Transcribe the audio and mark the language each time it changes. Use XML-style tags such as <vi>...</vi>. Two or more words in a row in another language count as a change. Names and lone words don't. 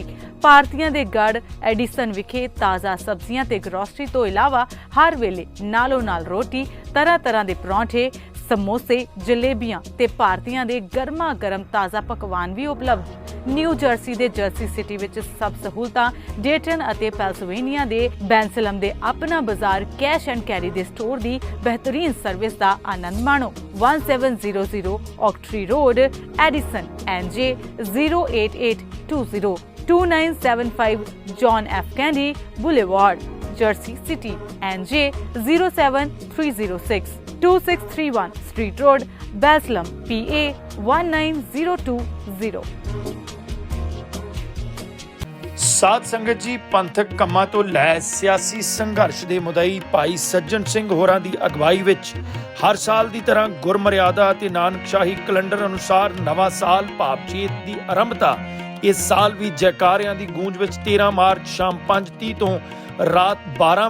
<pa>ਭਾਰਤੀਆਂ ਦੇ ਗੜ ਐਡੀਸਨ ਵਿਖੇ ਤਾਜ਼ਾ ਸਬਜ਼ੀਆਂ ਤੇ ਗਰੋਸਰੀ ਤੋਂ ਇਲਾਵਾ ਹਰ ਵੇਲੇ ਨਾਲੋਂ ਨਾਲ ਰੋਟੀ, ਤਰ੍ਹਾਂ ਦੇ ਪਰੌਂਠੇ, ਸਮੋਸੇ, ਜਲੇਬੀਆਂ ਤੇ ਭਾਰਤੀਆਂ ਦੇ ਗਰਮਾ ਗਰਮ ਤਾਜ਼ਾ ਪਕਵਾਨ ਵੀ ਉਪਲਬਧ। ਨਿਊ ਜਰਸੀ ਦੇ ਜਰਸੀ ਸਿਟੀ ਵਿੱਚ ਸਭ ਸਹੂਲਤਾਂ, ਡੇਟਨ ਅਤੇ ਪੈਲਸਵੇਨੀਆ ਦੇ ਬੈਂਸਲਮ ਦੇ ਆਪਣਾ ਬਾਜ਼ਾਰ, ਕੈਸ਼ ਐਂਡ ਕੈਰੀ ਦੇ ਸਟੋਰ ਦੀ ਬਿਹਤਰੀਨ ਸਰਵਿਸ ਦਾ ਆਨੰਦ ਮਾਣੋ।</pa> <en>1700 Oak Tree Road, Edison, NJ 08820, 2975 John F. Kennedy Boulevard, Jersey City, NJ 07306, 2631 Street Road, Baslam, PA 19020।</en> <pa>ਸਾਧ ਸੰਗਤ ਜੀ, ਪੰਥਕ ਕੰਮਾਂ ਤੋਂ ਲੈ ਸਿਆਸੀ ਸੰਘਰਸ਼ ਦੇ ਮੁਦਈ ਭਾਈ ਸੱਜਣ ਸਿੰਘ ਹੋਰਾਂ ਦੀ ਅਗਵਾਈ ਵਿੱਚ ਹਰ ਸਾਲ ਦੀ ਤਰ੍ਹਾਂ ਗੁਰਮਰਿਆਦਾ ਅਤੇ ਨਾਨਕਸ਼ਾਹੀ ਕੈਲੰਡਰ ਅਨੁਸਾਰ ਨਵਾਂ ਸਾਲ ਭਾਵ ਚੇਤ ਦੀ ਆਰੰਭਤਾ ਇਸ ਸਾਲ ਵੀ ਜੈਕਾਰਿਆਂ ਦੀ ਗੂੰਜ ਵਿੱਚ 13 ਮਾਰਚ ਸ਼ਾਮ 5:30 ਤੋਂ ਰਾਤ 12</pa>